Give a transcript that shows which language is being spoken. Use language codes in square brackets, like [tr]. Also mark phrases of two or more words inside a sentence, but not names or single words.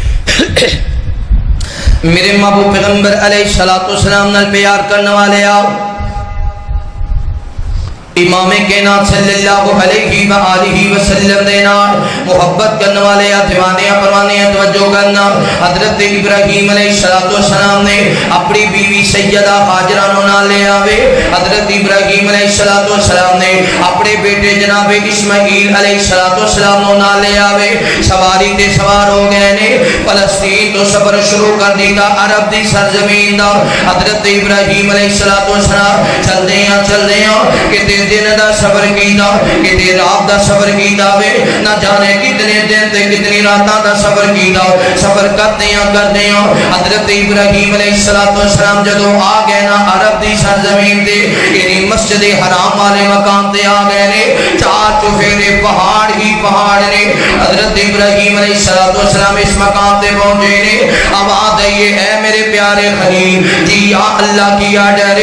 [pa] میرے محبوب پیغمبر [ar] علیہ الصلوۃ والسلام [pa] نال پیار کرنے والے آؤ, امام کائنات [ar] صلی اللہ علیہ وآلہ وسلم [pa] دے نال محبت کرنے والے دیوانے پروانے توجہ کرنا. حضرت ابراہیم [ar] علیہ الصلوۃ والسلام [pa] نے اپنی بیوی سیدہ ہاجرہ نو نال لے آوے. حضرت ابراہیم [ar] علیہ الصلوۃ والسلام [pa] نے اپنے بیٹے جناب اسماعیل [ar] علیہ الصلوۃ والسلام [pa] نو نال لے آوے. سواری تے سوار ہو گئے نے, فلسطین تو سفر شروع کر دیتا عرب دی سرزمین دا. حضرت ابراہیم [ar] علیہ الصلوۃ والسلام [pa] چلدے ہیں کہ دن دا سفر کیتا, کتے رات دا سفر کیتا وے, نہ جانے کتنے دن تے کتنی راتاں دا سفر کیتا. سفر کرتے ہیں حضرت ابراہیم [ar] علیہ الصلوۃ والسلام [pa] جدو آ گئے نا عرب دی سرزمین تے, یعنی مسجد حرام والے مقام تے آ گئے نے. چار چفیرے پہاڑ ہی پہاڑ نے. حضرت ابراہیم [ar] علیہ الصلوۃ والسلام [pa] اس مقام تے پہنچے نے, آواز آئی اے میرے پیارے خلیل جی یا اللہ کیا ڈرے.